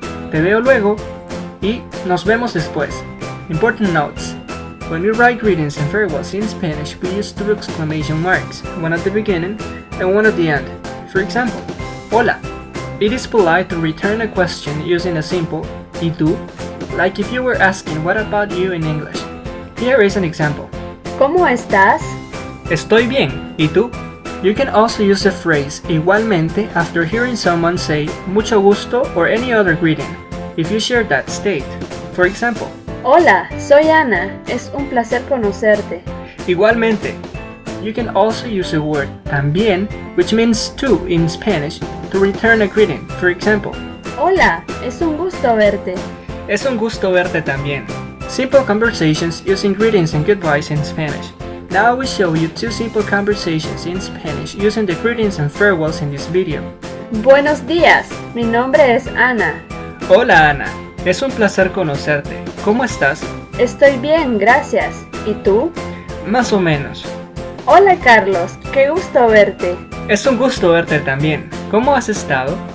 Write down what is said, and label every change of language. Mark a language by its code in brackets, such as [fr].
[es] Te veo luego. Y nos vemos después. [en] Important notes. When we write greetings and farewells in Spanish, we use two exclamation marks, one at the beginning and one at the end. For example, hola. It is polite to return a question using a simple [es] ¿y tú?, [en] like if you were asking what about you in English. Here is an example. [es] ¿Cómo estás? Estoy bien, ¿y tú? [en] You can also use the phrase igualmente after hearing someone say mucho gusto or any other greeting, if you share that state. For example, [es] Hola, soy Ana. Es un placer conocerte. igualmente. [en] You can also use the word también, which means too in Spanish, to return a greeting. For example, [es] Hola, es un gusto verte. es un gusto verte también. [en] Simple conversations using greetings and goodbyes in Spanish. Now I will show you two simple conversations in Spanish using the greetings and farewells in this video. [es] Buenos días, mi nombre es Ana. Hola Ana, es un placer conocerte. ¿Cómo estás? Estoy bien, gracias. ¿Y tú? Más o menos. Hola Carlos, qué gusto verte. Es un gusto verte también. ¿Cómo has estado?